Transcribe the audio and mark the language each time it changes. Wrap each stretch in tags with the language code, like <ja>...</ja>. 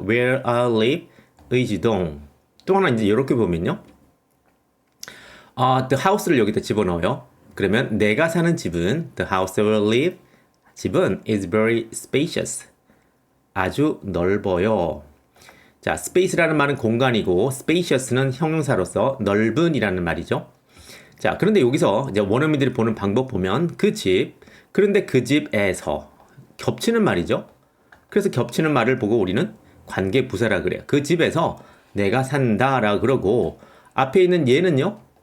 <en>where I live,</en> <ko>의주동. 또 하나 이제 이렇게 보면요. the house를 여기다 집어넣어요. 그러면 내가 사는 집은</ko> <en>the house where I live, 집은 is very spacious.</en> <ko>아주 넓어요. 자, space라는 말은 공간이고 spacious는 형용사로서 넓은이라는 말이죠. 자, 그런데 여기서 이제 원어민들이 보는 방법 보면 그 집, 그런데 그 집에서 겹치는 말이죠. 그래서 겹치는 말을 보고 우리는 관계 부사라 그래요. 그 집에서 내가 산다라 그러고 앞에 있는 얘는요.</ko>